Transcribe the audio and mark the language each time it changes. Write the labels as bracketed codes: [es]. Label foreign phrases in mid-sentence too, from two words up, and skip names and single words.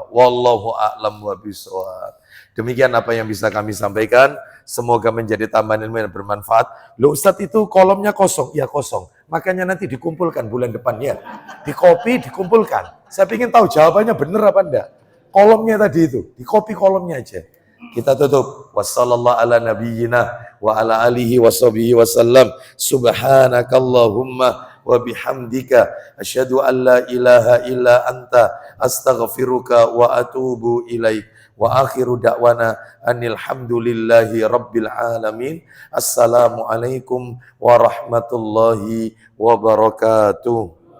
[ar] والله أعلم و بالصواب. [id] Demikian apa yang bisa kami sampaikan. Semoga menjadi tambahan ilmu yang bermanfaat. Loh Ustadz, itu kolomnya kosong. Ya kosong. Makanya nanti dikumpulkan bulan depan ya. Di copy, dikumpulkan. Saya ingin tahu jawabannya benar apa enggak. Kolomnya tadi itu. Di copy kolomnya aja. Kita tutup. [ar] وصلى الله على نبينا وعلى آله وصحبه وسلم. سبحانك اللهم وبحمدك أشهد أن لا إله إلا أنت أستغفرك وأتوب إليك. وآخر دعوانا أن الحمد لله رب العالمين. السلام عليكم ورحمة الله وبركاته.